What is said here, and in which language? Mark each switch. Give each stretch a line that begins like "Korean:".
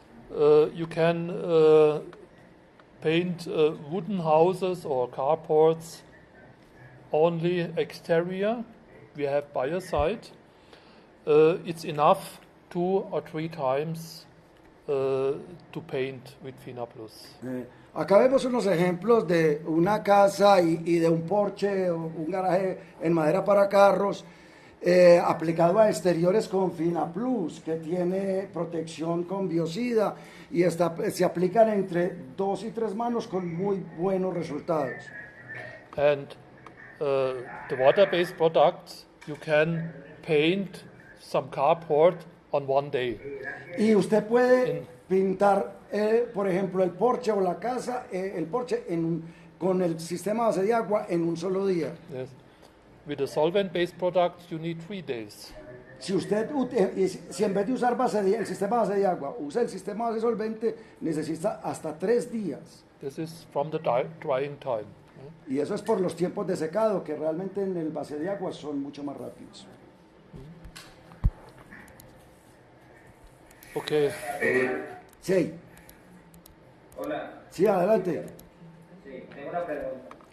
English: You can paint wooden houses or carports only exterior. We have biocide. It's enough 2 or 3 times to paint with Fina Plus.
Spanish: Acá vemos unos ejemplos de una casa y de un porche o un garaje en madera para carros aplicado a exteriores con Fina Plus, que tiene protección con biocida y se aplican entre 2 y 3 manos con muy buenos resultados.
English: And the water-based products, you can paint some carport on one day.
Spanish: Y usted puede pintar, por ejemplo, el porche o la casa, el porche con el sistema base de agua en un solo día.
English: Yes. With the solvent-based products, you need 3 days.
Spanish: Si en vez de usar el sistema base de agua, usa el sistema base solvente, necesita hasta 3 días.
English: This is from the drying time.
Spanish: Y eso es por los tiempos de secado, que realmente en el base de agua son mucho más rápidos.
English: Okay.
Spanish: Sí. Hola. Sí, adelante. Sí, tengo una pregunta.